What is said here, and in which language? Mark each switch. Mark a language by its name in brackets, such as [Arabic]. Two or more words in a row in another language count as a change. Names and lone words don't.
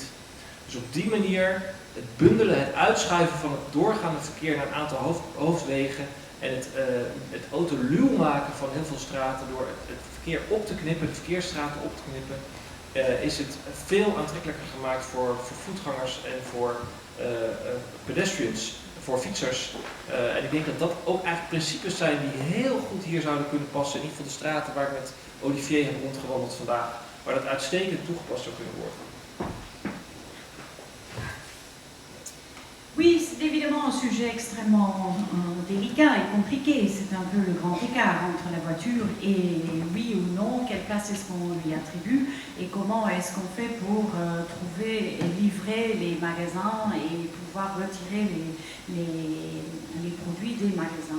[Dutch] Dus op die manier het bundelen, het uitschuiven van het doorgaande verkeer naar een aantal hoofdwegen en het autoluw maken van heel veel straten door het verkeer op te knippen, de verkeersstraten op te knippen, is het veel aantrekkelijker gemaakt voor voetgangers en voor pedestrians, voor fietsers. En ik denk dat dat ook eigenlijk principes zijn die heel goed hier zouden kunnen passen. In ieder geval de straten waar ik met Olivier heb rondgewandeld vandaag, waar dat uitstekend toegepast zou kunnen worden. [French] Oui, c'est évidemment un sujet extrêmement délicat et compliqué. C'est un peu le grand écart entre la voiture et oui ou non, quelle place est-ce qu'on lui attribue et comment est-ce qu'on fait pour trouver et livrer les magasins et pouvoir retirer les produits des magasins.